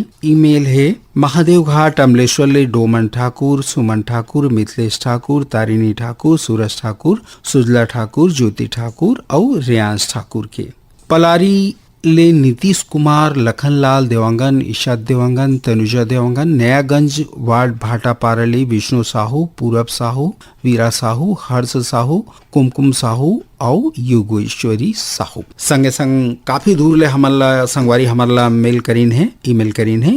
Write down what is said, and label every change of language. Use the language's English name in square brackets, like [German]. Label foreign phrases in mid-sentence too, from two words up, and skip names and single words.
[Chhattisgarhi] ईमेल है महादेव घाट अमलेश्वर ले डोमन ठाकुर, सुमन ठाकुर, मिथिलेश ठाकुर, तारिणी ठाकुर, सूरज ठाकुर, सुजला ठाकुर, ज्योति ठाकुर और रियांश ठाकुर के। पलारी ले नीतीश कुमार, लखनलाल देवांगन, ईशा देवांगन, तनुजा देवांगन, नयागंज वार्ड भाटापारा ले विष्णु साहू, पूरब साहू, वीरा साहू, हर्ष साहू, कुमकुम साहू और योगेश्वरी साहू। संगे संग काफी दूर ले हमला संगवारी हमला मेल करीन है, ईमेल करीन है।